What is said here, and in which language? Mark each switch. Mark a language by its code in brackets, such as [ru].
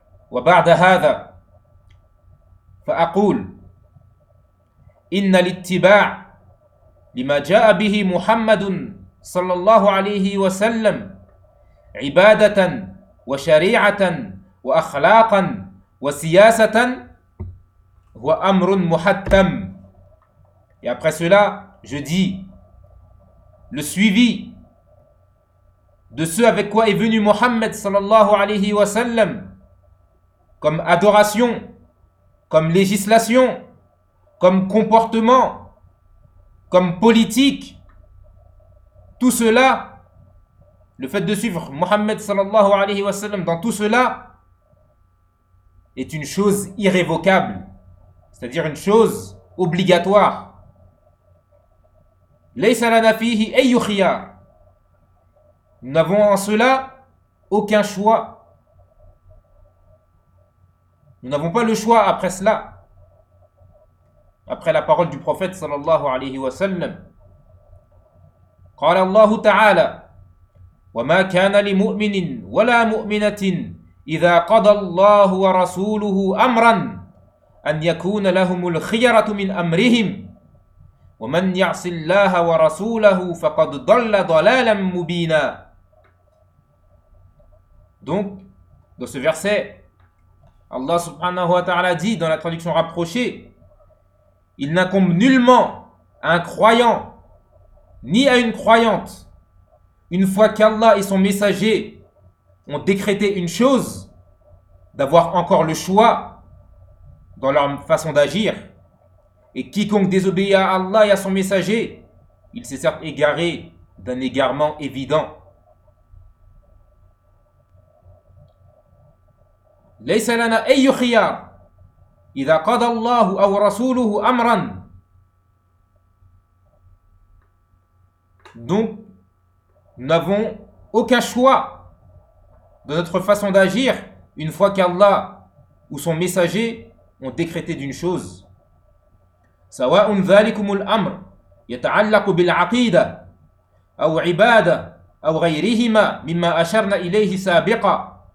[ar] وبعد هذا فأقول إن الاتباع لما جاء به محمد صلى الله عليه وسلم عبادة وشريعة وأخلاقا وسياسة هو أمر محتم. [fr] Et après cela, je dis: le suivi de ce avec quoi est venu Mohammed sallallahu alayhi wa sallam, comme adoration, comme législation, comme comportement, comme politique, tout cela, le fait de suivre Mohammed sallallahu alayhi wa sallam dans tout cela est une chose irrévocable, c'est-à-dire une chose obligatoire. [ar] ليس لنا فيه أي خيار. [fr] Nous n'avons en cela aucun choix. Nous n'avons pas le choix après cela, après la parole du prophète sallallahu alayhi wa sallam. [ar] قال الله تعالى: وما كان لمؤمن ولا مؤمنة إذا قضى الله ورسوله أمرا أن يكون لهم الخيرة من أمرهم وَمَنْ يَعْصِ اللَّهَ وَرَسُولَهُ فَقَدْ ضَلَّ ضَلَالًا مُبِينًا. [fr] Donc, dans ce verset, Allah subhanahu wa ta'ala dit dans la traduction rapprochée: il n'incombe nullement à un croyant ni à une croyante, une fois qu'Allah et son messager ont décrété une chose, d'avoir encore le choix dans leur façon d'agir. Et quiconque désobéit à Allah et à son messager, il s'est certes égaré d'un égarement évident. [ar] ليس لنا أي خيار إذا قضى الله أو رسوله أمرا. [fr] Donc, nous n'avons aucun choix de notre façon d'agir une fois qu'Allah ou son messager ont décrété d'une chose. [ar] سواء ذلكم الأمر يتعلق بالعقيدة أو عبادة أو غيرهما مما أشرنا إليه سابقا.